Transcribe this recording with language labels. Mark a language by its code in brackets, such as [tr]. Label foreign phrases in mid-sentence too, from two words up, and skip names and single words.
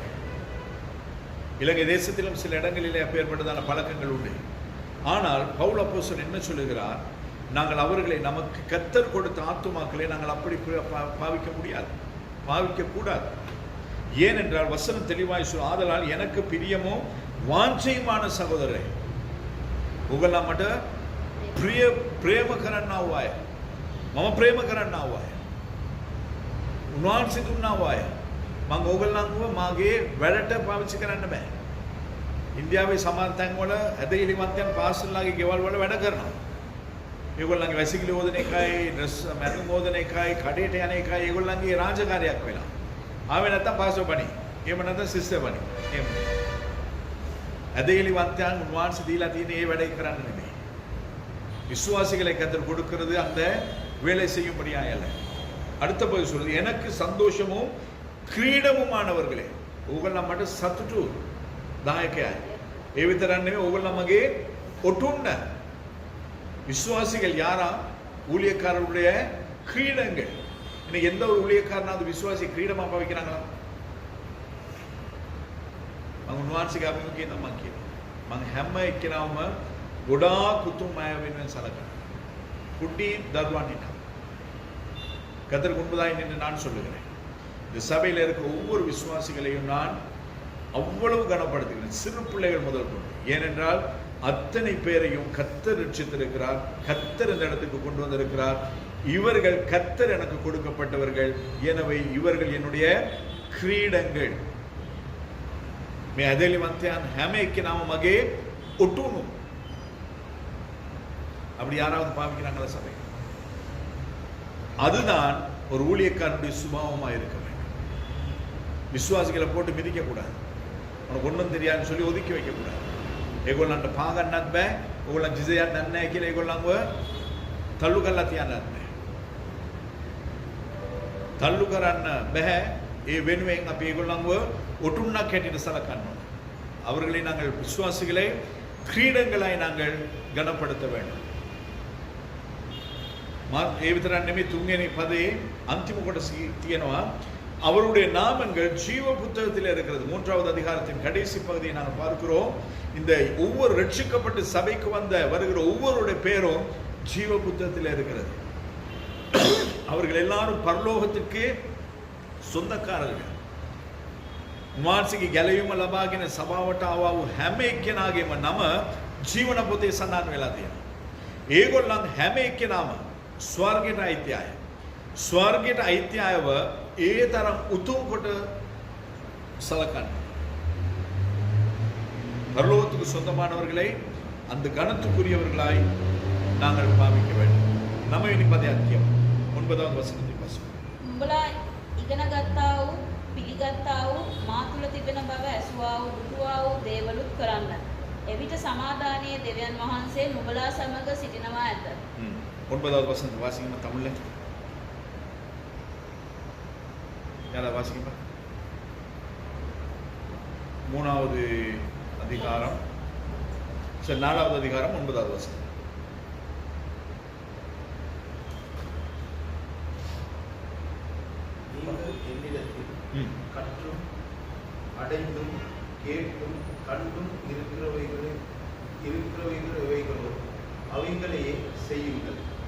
[ta] இலங்கை தேசத்திலும் சில இடங்களிலே அப்பேற்பட்டதான பழக்கங்கள் உண்டு. ஆனால் பவுல் அப்போஸ்தலன் என்ன சொல்லுகிறார்? நாங்கள் அவர்களை நமக்கு கர்த்தர் கொடுத்த ஆத்துமாக்களை நாங்கள் அப்படி பாவிக்க முடியாது, பாவிக்கக்கூடாது. ஏனென்றால் வசனம் தெளிவாய் சொல், ஆதலால் எனக்கு பிரியமும் வாஞ்சையுமான சகோதரரை [si] උගලා මට ප්‍රේම කරන්නා වූ අය, මම ප්‍රේම කරන්නා වූ අය, උන්වහන්සේ දුන්නා වූ අය මම ඕගොල්ලන්ව මාගේ වැඩට පාවිච්චි කරන්න බෑ. ඉන්දියාවේ සමහර තැන්වල ඇදහිලිවන්තයන් පාසල්ලාගේ ගෙවල් වල වැඩ කරනවා. ඒගොල්ලන්ගේ වැසිකිලි හොදන එකයි, ඩ්‍රෙස් මැටුම් හොදන එකයි, කඩේට යන එකයි ඒගොල්ලන්ගේ රාජකාරියක් වෙලා. ආවේ නැත්තම් පාසල් බණි. එහෙම නැත්නම් සිස්ටර් බණි. එහෙම. ඇදහිලිවන්තයන් උන්වහන්සේ දීලා තියෙන ඒ වැඩේ කරන්න නෙමෙයි. [ta] விசுவாசிகளை கர்த்தர் கொடுக்கிறது அந்த வேலை செய்யும்படியா அல்ல. அடுத்த பகுதி சொல்றது, எனக்கு சந்தோஷமும் கிரீடமுமானவர்களே. [si] ඕගොල්ලන් මට සතුටු දායකයයි. ඒ විතරක් නෙමෙයි, ඕගොල්ලන් මගේ ඔටුන්න. [ta] விசுவாசிகள் யாரா? ஊழியக்காரருடைய கிரீடங்கள். இன்னைக்கு எந்த ஒரு ஊழியக்காரனாவது விசுவாசி கிரீடமா பாவிக்கிறாங்களா? [si] මම උන්වහන්සේගේ අභිමුඛයෙන් තමයි කියන්නේ. මම හැම එක්කෙනාම ගොඩාක් උතුම් අය වෙනුවෙන් සලකනවා. කුඩි දරුවන් ඉන්නවා. [ta] கர்த்தருக்கு முன்பதாக நின்று நான் சொல்லுகிறேன், இந்த சபையில் இருக்க ஒவ்வொரு விசுவாசிகளையும் நான் அவ்வளவு கனப்படுத்துகிறேன், சிறு பிள்ளைகள் முதல் கொண்டு. ஏனென்றால் அத்தனை பேரையும் கர்த்தர் ரட்சித்திருக்கிறார், கர்த்தர் இந்த இடத்துக்கு கொண்டு வந்திருக்கிறார். இவர்கள் கர்த்தர் எனக்கு கொடுக்கப்பட்டவர்கள், எனவே இவர்கள் என்னுடைய கிரீடங்கள். [si] මේ ඇදලිවන්තයන් හැම එක්කෙනාම මගේ ඔටුනු. [ta] அப்படி யாராவது பாவிக்கிறாங்களா சபை? அதுதான் ஒரு ஊழியக்காரனுடைய சுபாவமாக இருக்க வேண்டும். விசுவாசிகளை போட்டு மிதிக்கக்கூடாது. உனக்கு ஒன்றும் தெரியாதுன்னு சொல்லி ஒதுக்கி வைக்கக்கூடாது. [si] ඒගොල්ලන්ට පාගන්නත් බෑ. ඕගොල්ලන් ජිසයක් දන්නේ නැහැ කියලා ඒගොල්ලන්ව තල්ලු කරලා තියන්නත් බෑ. තල්ලු කරන්න බෑ. ඒ වෙනුවෙන් අපි ඒගොල්ලන්ව ஒட்டுண்ணாக் හැටියට සලකන්න ඕන. [ta] அவர்களை நாங்கள் விசுவாசிகளை கிரீடங்களாய் நாங்கள் கனப்படுத்த வேண்டும். [si] ඒ විතරක් නෙමෙයි තුන්වෙනි පදයේ අන්තිම කොටස තියෙනවා [ta] அவருடைய நாமங்கள் ஜீவ புத்தகத்தில் இருக்கிறது. 3வது அதிகாரத்தின் கடைசி பகுதியை நாங்கள் பார்க்கிறோம். இந்த ஒவ்வொரு ரட்சிக்கப்பட்டு சபைக்கு வருகிற ஒவ்வொருடைய பேரும் ஜீவ புத்தகத்தில் இருக்கிறது. அவர்கள் எல்லாரும் பரலோகத்திற்கு சொந்தக்காரர்கள். [si] උන්වහන්සේගේ ගැලවීම ලබාගෙන සභාවට ආවා වූ හැම එක්කෙනාගේම නම ජීවන පොතේ සඳහන් වෙලා තියෙනවා. ඒගොල්ලන් හැම එක්කෙනාම ස්වර්ගයට අයිති අය. ස්වර්ගයට අයිති අයව ඒ තරම් උතුම් කොට සලකන්න. [ta] பரலோகத்துக்கு சொந்தமானவர்களை அந்த கனத்துக்குரியவர்களாய் நாங்கள் பாவிக்க வேண்டும். நம்ம இனிப்பதே அத்தியம் 9வது வசனத்தை வாசிப்போம். [si] උඹලා ඉගෙන ගත්තා වූ පිළිගත්තා වූ මා තුල තිබෙන බව ඇසුවා වූ දුටුවා වූ දේවලුත් කරන්න. එවිට සමාදානයේ දෙවියන් වහන්සේ නුඹලා සමග සිටිනවා ඇත. [ta] 9வது வசனத்தை வாசிங்க தமிழ்ல. யாரா வாசிங்க. 3வது அதிகாரம் 4வது அதிகாரம் 9வது வசனம். நீங்கள் என்னிடத்தில் கற்றும் அடைந்தும் கேட்டும் கண்டும் இருக்கிறவைகளோ அவைகளையே செய்யுங்கள்.